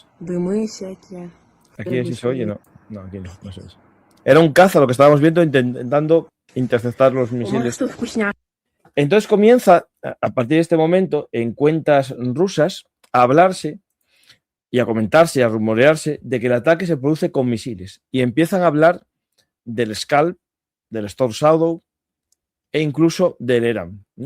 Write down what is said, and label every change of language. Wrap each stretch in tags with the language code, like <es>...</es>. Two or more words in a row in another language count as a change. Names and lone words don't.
<ru>Дымы всякие.</ru> <es>Aquí sí se oye, no. No, aquí no, no se oye. Era un caza lo que estábamos viendo intentando interceptar los</es> <ru>У нас</ru> <es>misiles.</es> <ru>тут вкусняшка.</ru> <es>Entonces comienza, a partir de este momento, en cuentas rusas, a hablarse y a comentarse y a rumorearse de que el ataque se produce con misiles. Y empiezan a hablar del Scalp, del Storm Shadow e incluso del ERAM, ¿no?</es>